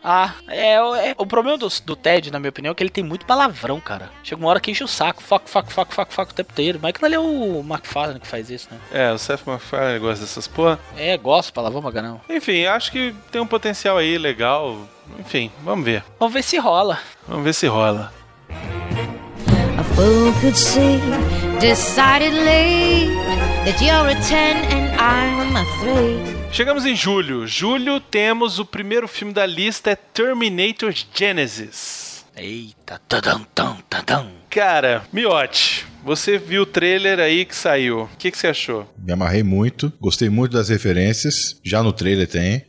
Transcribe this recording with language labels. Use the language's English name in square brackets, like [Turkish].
[Portuguese] Ah, é o problema do Ted, na minha opinião, é que ele tem muito palavrão, cara. Chega uma hora que enche o saco. Fuck, fuck, fuck, fuck, fuck o tempo inteiro. Mas é que não é o McFarlane que faz isso, né? É, o Seth MacFarlane gosta dessas porra. É, gosto, palavrão, maganão. Enfim, acho que tem um potencial aí legal. Enfim, vamos ver. Vamos ver se rola. Vamos ver se rola. [English] A fool could see decidedly that you're a 10 and I'm a 3. [Portuguese] Chegamos em julho. Julho temos o primeiro filme da lista, é Terminator Genesis. Eita, tadam, tadam, tadam. Cara, Miotti, você viu o trailer aí que saiu. O que você achou? Me amarrei muito, gostei muito das referências, já no trailer tem.